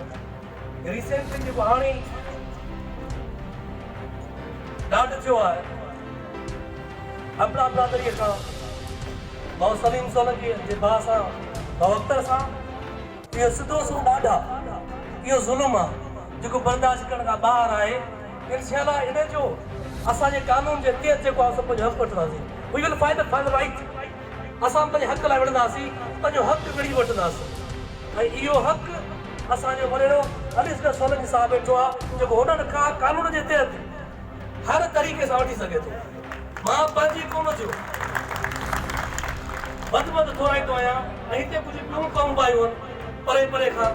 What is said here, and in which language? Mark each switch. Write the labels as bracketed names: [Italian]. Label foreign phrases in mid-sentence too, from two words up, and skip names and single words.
[Sindhi] रिसेंटली जेको हाणे ॾाढो थियो आहे अबड़ा बिरादरीअ खां भाउ सलीम सोलंकी जे भाउ सां भाउ अख्तर सां, इहो सिधो सो ॾाढा इहो ज़ुल्म आहे जेको बर्दाश्त करण खां ॿाहिरि आहे। इंशाअल्लाह इन जो असांजे कानून जे तहत जेको आहे पंहिंजो हक़ वठंदासीं। [English] We will fight for the right. [Sindhi] असां पंहिंजे हक़ लाइ विढ़ंदासीं, पंहिंजो हक़ ॻणी वठंदासीं ऐं इहो हक़ असांजो वॾेरो अली असगर सोलंकी साहिबु वेठो आहे, जेको हुननि खां कानून जे तहत हर तरीक़े सां वठी सघे थो। मां पंहिंजी क़ौम जो वधि थोराईंदो आहियां ऐं हिते कुझु ॿियूं क़ौमूं आयूं आहिनि परे परे खां।